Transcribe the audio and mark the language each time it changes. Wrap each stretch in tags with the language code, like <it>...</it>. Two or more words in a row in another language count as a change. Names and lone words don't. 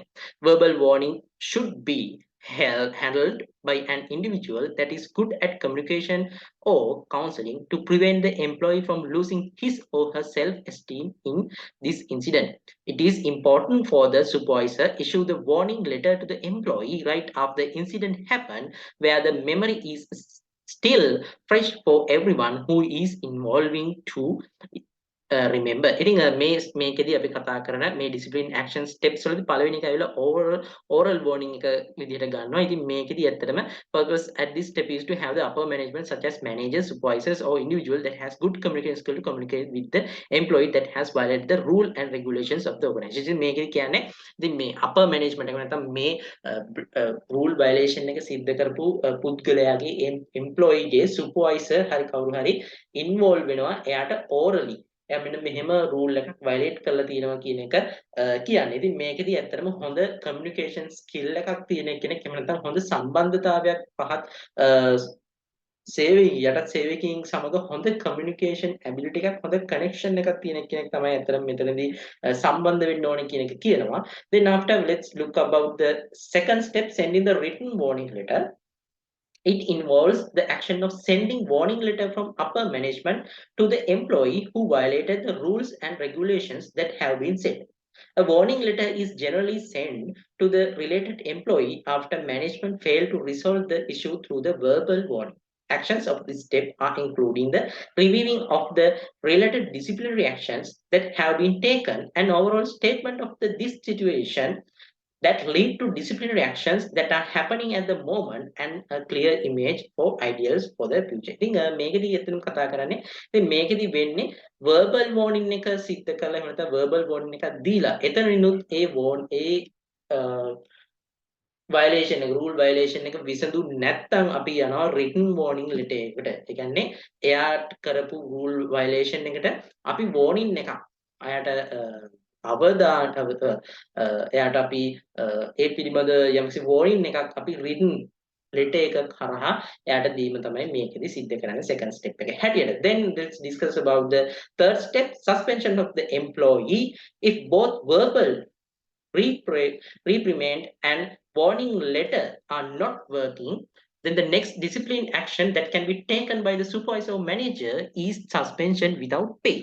<en>Verbal warning should be handled by an individual that is good at communication or counseling to prevent the employee from losing his or her self-esteem in this incident. It is important for the supervisor issue the warning letter to the employee right after the incident happened, where the memory is still fresh for everyone who is involving to remember.</en> <si>ඉතින් මේකෙදී අපි කතා කරන මේ</si> <en>discipline action steps</en> <si>වලදී පළවෙනි එක ඇවිල්ලා</si> <en>oral warning</en> <si>එක විදිහට ගන්නවා. ඉතින් මේකෙදී ඇත්තටම</si> <en>purpose at this step is to have the upper management such as managers, supervisors, or individual that has good communication skill to communicate with the employee that has violated the rule and regulations of the organization.</en> <si>මේකෙදී කියන්නේ ඉතින් මේ</si> <en>upper management</en> <si>එක නැත්නම් මේ</si> <en>rule violation</en> <si>එක සිද්ධ කරපු පුද්ගලයාගේ employee ගේ supervisor හරි කවුරු හරි involve වෙනවා එයාට orally එයා මෙන්න මෙහෙම රූල් එකක් වයලේට් කරලා තියෙනවා කියන එක කියන්නේ. ඉතින් මේකෙදී ඇත්තටම හොඳ</si> <en>communication skill</en> <si>එකක් තියෙන කෙනෙක් එහෙම නැත්නම් හොඳ සම්බන්ධතාවයක් පහත් යටත් සේවකයන් සමග හොඳ</si> <en>communication ability</en> <si>එකක් හොඳ කනෙක්ෂන් එකක් තියෙන කෙනෙක් තමයි ඇත්තටම මෙතනදී සම්බන්ධ වෙන්න ඕනේ කියන එක කියනවා.</si> <en>Then after let's look about the second step, sending the written warning letter. It involves the action of sending warning letter from upper management to the employee who violated the rules and regulations that have been set. A warning letter is generally sent to the related employee after management failed to resolve the issue through the verbal warning. Actions of this step are including the reviewing of the related disciplinary actions that have been taken, an overall statement of this situation that lead to disciplinary actions that are happening at the moment, and a clear image for ideals for the future.</en> <si>ඉතින් මේකදී එතනම කතා කරන්නේ ඉතින් මේකදී වෙන්නේ</si> <en>verbal warning</en> <si>එක සිද්ධ කළා එහෙම නැත්නම්</si> <en>verbal warning</en> <si>එකක් දීලා එතනිනුත් ඒ violation එක</si> <en>rule violation</en> <si>එක විසඳු නැත්නම් අපි යනවා</si> <en>written warning letter</en> <si>එකට. ඒ කියන්නේ එයාට කරපු</si> <en>rule violation</en> <si>එකට අපි warning එකක් අයාට එයාට අපි ඒ පිළිබඳ යම්කිසි warning එකක් අපි</si> <en>written letter</en> <si>එක කරහා එයාට දීම තමයි මේකෙදි සිද්ධ කරන්නේ</si> <en>second step</en> <si>එක හැටියට.</si> <en>Then let's discuss about the third step, suspension of the employee if both verbal reprimand and warning letter are not working, then the next discipline action that can be taken by the supervisor or manager is suspension without pay.</en>